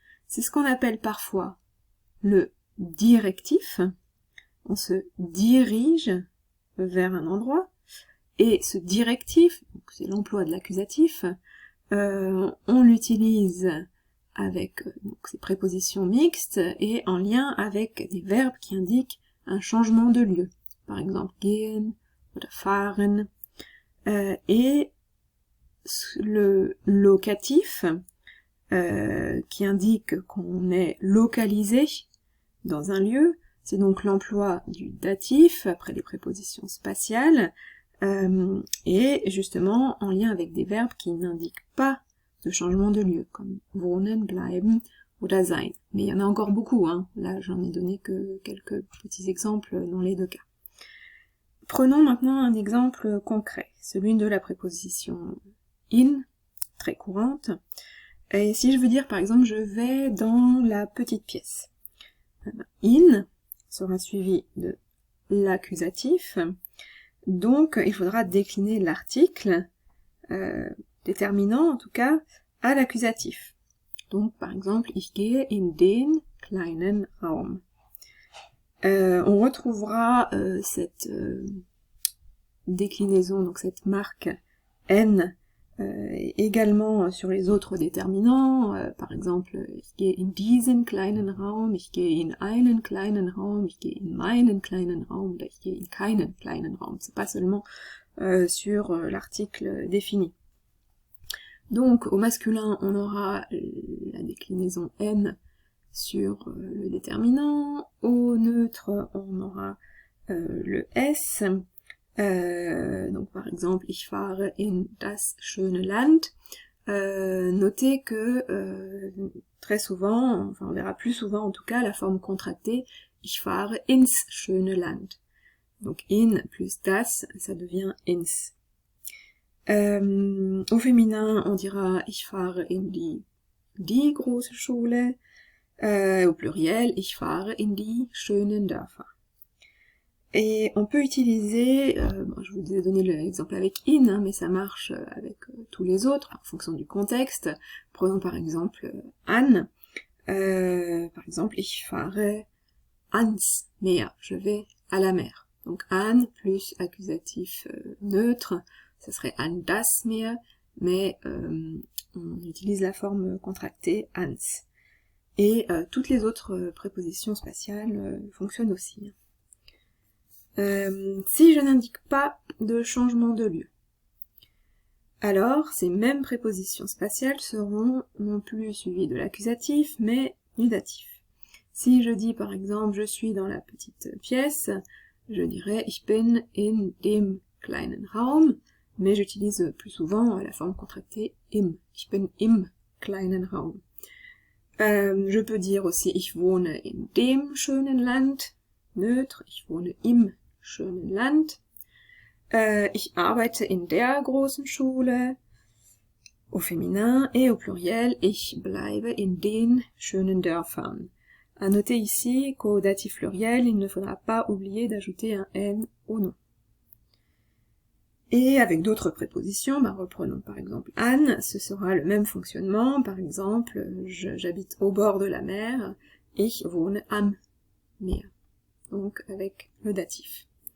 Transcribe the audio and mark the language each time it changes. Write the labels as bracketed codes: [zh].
[fr] C'est ce qu'on appelle parfois le directif, on se dirige vers un endroit, et ce directif, c'est l'emploi de l'accusatif, on l'utilise avec ces prépositions mixtes et en lien avec des verbes qui indiquent un changement de lieu. Par exemple, [de] gehen oder fahren. [fr] Et le locatif, qui indique qu'on est localisé dans un lieu, c'est donc l'emploi du datif après les prépositions spatiales, et justement en lien avec des verbes qui n'indiquent pas de changement de lieu, comme [de] wohnen, bleiben oder sein. [fr] Mais il y en a encore beaucoup, hein. Là j'en ai donné que quelques petits exemples dans les deux cas. Prenons maintenant un exemple concret, celui de la préposition in, très courante. Et si je veux dire par exemple je vais dans la petite pièce, in sera suivi de l'accusatif, donc il faudra décliner l'article déterminant en tout cas à l'accusatif. Donc par exemple, [de] ich gehe in den kleinen Raum. [fr] On retrouvera cette déclinaison, donc cette marque N, également sur les autres déterminants, par exemple, [de] ich gehe in diesen kleinen Raum, ich gehe in einen kleinen Raum, ich gehe in meinen kleinen Raum, oder ich gehe in keinen kleinen Raum. [fr] C'est pas seulement sur l'article défini. Donc, au masculin, on aura la déclinaison N sur le déterminant, au neutre, on aura le S. Donc par exemple, [de] ich fahre in das schöne Land. [fr] Notez que très souvent, enfin on verra plus souvent en tout cas, la forme contractée, [de] ich fahre ins schöne Land. [fr] Donc in plus das, ça devient ins. Au féminin, on dira [de] ich fahre in die große Schule. [fr] Au pluriel, [de] ich fahre in die schönen Dörfer. [fr] Et on peut utiliser, je vous ai donné l'exemple avec in, hein, mais ça marche avec tous les autres, en fonction du contexte. Prenons par exemple an, par exemple, [de] ich fahre ans Meer, [fr] je vais à la mer. Donc an plus accusatif neutre, ça serait [de] an das Meer, [fr] mais on utilise la forme contractée ans. Et toutes les autres prépositions spatiales fonctionnent aussi. Si je n'indique pas de changement de lieu, alors ces mêmes prépositions spatiales seront non plus suivies de l'accusatif, mais du datif. Si je dis par exemple je suis dans la petite pièce, je dirais [de] ich bin in dem kleinen Raum, [fr] mais j'utilise plus souvent la forme contractée im. [de] Ich bin im kleinen Raum. [fr] Je peux dire aussi [de] ich wohne in dem schönen Land, neutre, ich wohne im schönen Land. Ich arbeite in der großen Schule, [fr] au féminin, et au pluriel, [de] ich bleibe in den schönen Dörfern. [fr] À noter ici qu'au datif pluriel, il ne faudra pas oublier d'ajouter un N au nom. Et avec d'autres prépositions, reprenons par exemple an, ce sera le même fonctionnement, par exemple, j'habite au bord de la mer, [de] ich wohne am Meer, [fr] donc avec le datif.